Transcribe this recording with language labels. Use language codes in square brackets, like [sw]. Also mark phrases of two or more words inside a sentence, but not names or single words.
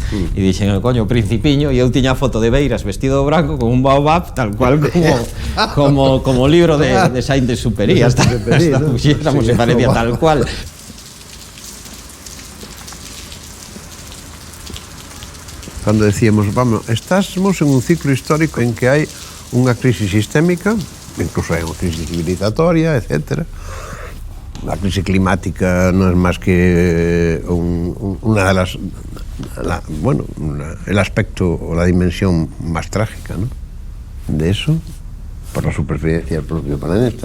[gl] E dixen, coño, o principiño, e eu tiña a foto de Beiras vestido de branco con un baobab, tal cual como o libro de Saint-Exupéry, hasta puxéramos, [es] se parecía tal cual. [gl] Cando [es] decíamos, vamos, estamos en un ciclo histórico en que [gl] hai unha crisis sistémica, incluso hai unha crisis civilizatoria, etc. [es] La crisis climática no es más que una de las... el aspecto o la dimensión más trágica, ¿no? De eso, por la supervivencia del propio planeta.